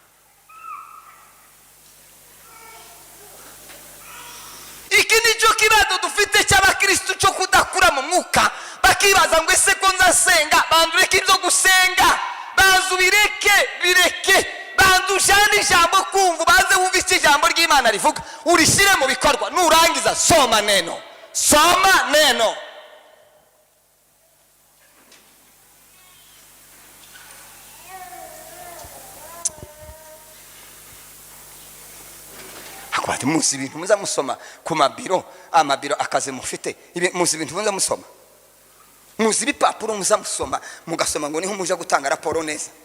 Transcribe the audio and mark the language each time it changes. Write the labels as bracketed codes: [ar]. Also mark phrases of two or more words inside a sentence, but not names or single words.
[rw] Iki nicyo kibazo dufite cy'abakristo cyo kudakura mu mwuka, bakibaza ngo ese ko nzasenga, bandureke ibyo gusenga, bireke bandujane ijambo kumva, baze wumva icyo ijambo ry'Imana rivuga, urishyire mu bikorwa. [sw] Nurangiza soma neno, soma neno. [rw] Akwati muzi ibintu muza musoma ku mabiro, amabiro akaze mufite, muzi ibintu muza musoma, muzi ibipapuro muza musoma, mugasoma ngo niho muje gutanga raporo neza.